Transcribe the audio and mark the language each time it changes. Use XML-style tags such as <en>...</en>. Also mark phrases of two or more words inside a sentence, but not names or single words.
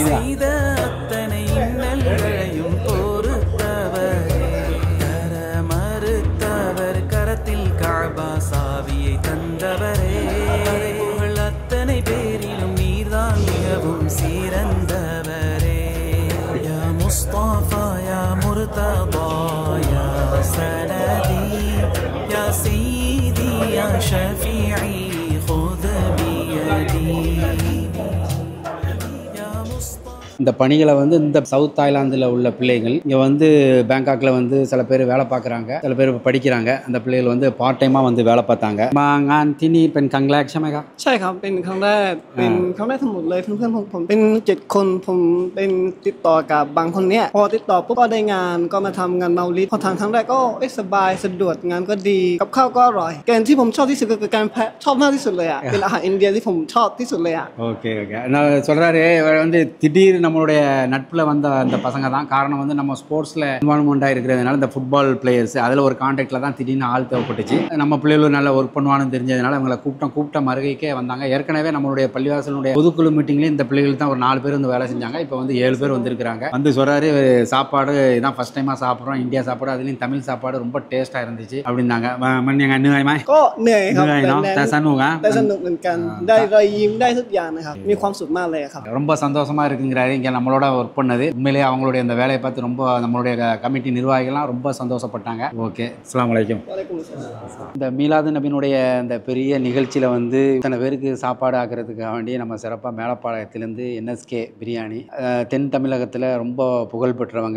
<ta>செய்த அத்தனை இன்னல்களையும் பொறுத்தவரே தர மறுத்தவர் கரத்தில் கஅபா சாவியை தந்தவரே புகழ் அத்தனை பேரிலும் நீர்தான் மிகவும் சிறந்தவரே</ta> <ar>يا مصطفى يا مرتضى يا سندي يا سيدي يا شفيعي خذ بيدي</ar> <ta>இந்த பணிகளை வந்து இந்த சவுத் தாய்லாந்தில் உள்ள பிள்ளைகள் இங்கே வந்து பேங்காக்கில் வந்து சில பேர் வேலை பார்க்குறாங்க, சில பேர் படிக்கிறாங்க. அந்த பிள்ளைகள் வந்து</ta> <en>part time</en> <ta>வந்து வேலை பார்த்தாங்க.</ta> <th>งานที่นี่เป็นครั้งแรกใช่ไหมครับ? ใช่ครับเป็นครั้งแรกทั้งหมดเลยเพื่อนๆผมเป็น7 คนผมเป็นติดต่อกับบางคนเนี้ยพอติดต่อปุ๊บก็ได้งานก็มาทำงานเมาลิดพอทำครั้งแรกก็สบายสะดวกงานก็ดีกับข้าวก็อร่อยแกงที่ผมชอบที่สุดคือการชอบมากที่สุดเลยอ่ะเป็นอาหารอินเดียที่ผมชอบที่สุดเลยอ่ะ</th> <ta>ஓகே நான் சொல்கிறாரு வந்து திடீர் நம்மளுடைய நட்பில் வந்த அந்த பசங்க தான் காரணம். வந்து நம்ம ஸ்போர்ட்ஸில் இன்வால்மெண்ட்டாக இருக்கிறதுனால இந்த</ta> <en>football players</en> <ta>அதில் ஒரு கான்டாக்டில் தான் திடீர்னு ஆள் தேவைப்பட்டுச்சு. நம்ம பிள்ளைகளும் நல்லா ஒர்க் பண்ணுவான்னு தெரிஞ்சதுனால அவங்களை கூப்பிட்ட மறுகைக்கே வந்தாங்க. ஏற்கனவே நம்மளுடைய பள்ளிவாசலுடைய பொதுக்குழு மீட்டிங்லேயும் இந்த பிள்ளைகள் தான் ஒரு 4 பேர் வந்து வேலை செஞ்சாங்க. இப்போ வந்து 7 பேர் வந்திருக்கிறாங்க. வந்து சொல்கிறாரு சாப்பாடு இதான்</ta> <en>first time</en> <ta>சாப்பிட்றோம், இந்தியா சாப்பாடு, அதுலேயும் தமிழ் சாப்பாடு ரொம்ப டேஸ்ட்டாக இருந்துச்சு அப்படின்னாங்க.</ta> <th>மன்னிங்க เหนื่อยไหม ก็เหนื่อยครับ เนาะแต่สนุกนะ แต่สนุกเหมือนกันได้รอยยิ้มได้ทุกอย่างนะครับมีความสุขมากเลยครับ</th> <ta>ரொம்ப சந்தோஷமா இருக்குங்கிறாரு. இங்கே நம்மளோட ஒர்க் பண்ணது உண்மையிலேயே அவங்களுடைய அந்த வேலையை பார்த்து ரொம்ப நம்மளுடைய கமிட்டி நிர்வாகிகள்லாம் ரொம்ப சந்தோஷப்பட்டாங்க. ஓகே,</ta> <ar>السلام عليكم.</ar> <ta>இந்த மீலாது நபியினுடைய இந்த பெரிய நிகழ்ச்சியில் வந்து இத்தனை பேருக்கு சாப்பாடு ஆக்கிறதுக்காக வேண்டி நம்ம சிறப்பாக மேலப்பாளையத்திலேருந்து என்எஸ்கே பிரியாணி தென் தமிழகத்தில் ரொம்ப புகழ் பெற்றவங்க.</ta>